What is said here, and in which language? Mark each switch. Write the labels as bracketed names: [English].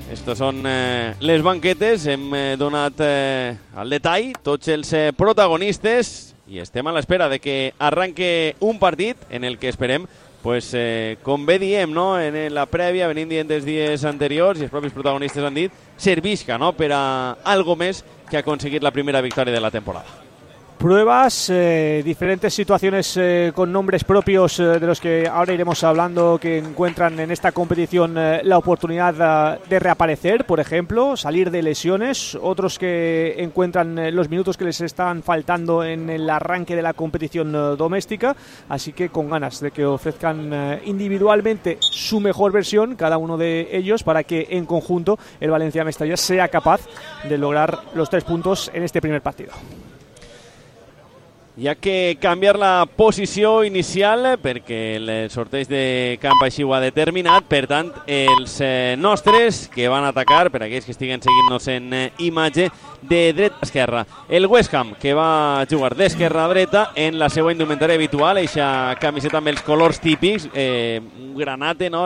[Catalan] Estos són les banquetes. Hem donat al detall tots els protagonistes i estem a l'espera de que arranque un partit en el que esperem, pues, com bé diem, no? En la prèvia, venint dient des dies anteriors i els propis protagonistes han dit, servisca, no? Per a algo més que aconseguir la primera victòria de la temporada. [Spanish] Pruebas, diferentes situaciones con nombres propios de los que ahora iremos hablando que encuentran en esta competición la oportunidad de reaparecer, por ejemplo, salir de lesiones, otros que encuentran los minutos que les están faltando en el arranque de la competición doméstica, así que con ganas de que ofrezcan individualmente su mejor versión, cada uno de ellos, para que en conjunto el Valencia-Mestalla sea capaz de lograr los tres puntos en este primer partido. [Catalan] Hi ha que canviar la posició inicial perquè el sorteig de camp així ho ha determinat. Per tant, els nostres que van atacar, per aquells que estiguen seguint-nos en imatge, de dret a esquerra. El West Ham, que va jugar d'esquerra a dreta en la seva indumentària habitual, eixa camiseta amb els colors típics, granate, no?